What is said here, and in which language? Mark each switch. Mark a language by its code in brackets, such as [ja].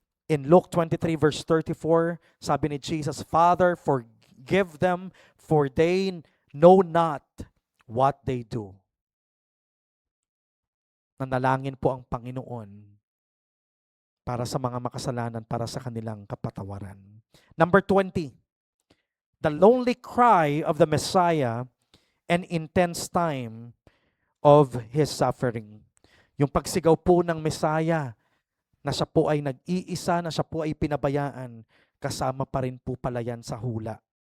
[en] In Luke 23 verse 34, [tl] sabi ni [en] Jesus, Father, forgive them, for they know not what they do. [tl] Nanalangin po ang Panginoon para sa mga makasalanan, para sa kanilang kapatawaran. [en] Number 20, the lonely cry of the Messiah and intense time of His suffering. [tl] Yung pagsigaw po ng Messiah, na siya po ay nag-iisa, na siya po ay pinabayaan, kasama pa rin po pala yan sa hula.